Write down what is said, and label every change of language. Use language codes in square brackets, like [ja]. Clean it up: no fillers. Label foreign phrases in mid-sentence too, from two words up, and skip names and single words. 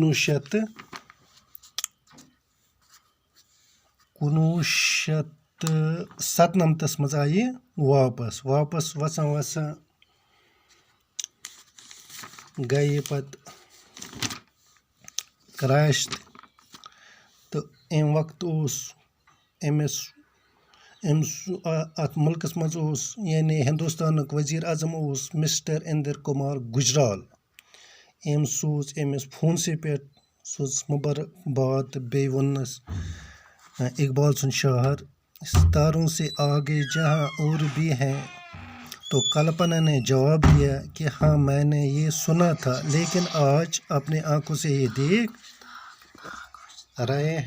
[ks] 1997 منٛز آیہِ یہِ واپس وسان گٔے یہِ پتہٕ کرٛیش تہٕ اَمہِ وقتہٕ اوس أمِس اَتھ مُلکس منٛز اوس یعنی ہندوستانُک ؤزیٖر اعظم اوس مسٹر اِندر کُمار گُجرال. أمۍ سوٗز أمِس فونسٕے پٮ۪ٹھ سوٗزُس مُبارکباد تہٕ بیٚیہِ ووٚننس اقبال سُنٛد شعر [ur] ستاروں سے آگے جہاں اور بھی ہیں تو کلپنا نے جواب دیا کہ ہاں میں نے یہ سنا تھا لیکن آج اپنے آنکھوں سے یہ دیکھ رہے ہیں.